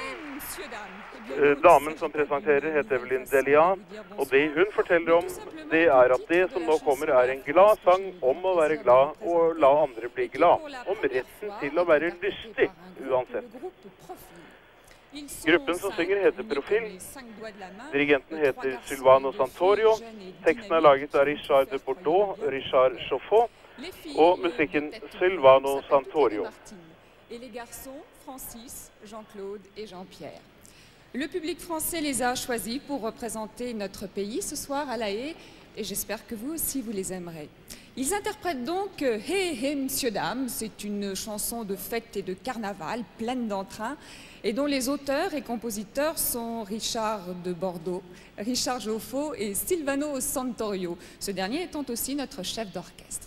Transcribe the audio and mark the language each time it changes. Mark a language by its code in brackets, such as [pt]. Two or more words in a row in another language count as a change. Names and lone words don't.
[no] Damen som presenterer heter Evelyn Delia, og det hun forteller om, det er at det som nå kommer er en glad sang om å være glad og la andre bli glad, om retten til å være lystig uansett. Gruppen som synger heter Profil. Dirigenten heter Silvano Santorio. Teksten er laget av Richard de Bordeaux, Richard Chauffot, og musikken Silvano Santorio. [fr] Et les garçons, Francis, Jean-Claude et Jean-Pierre. Le public français les a choisis pour représenter notre pays ce soir à La Haye et j'espère que vous aussi vous les aimerez. Ils interprètent donc Hé Hé Monsieur Dame, c'est une chanson de fête et de carnaval pleine d'entrain et dont les auteurs et compositeurs sont Richard de Bordeaux, Richard Chauffot et Silvano Santorio, ce dernier étant aussi notre chef d'orchestre.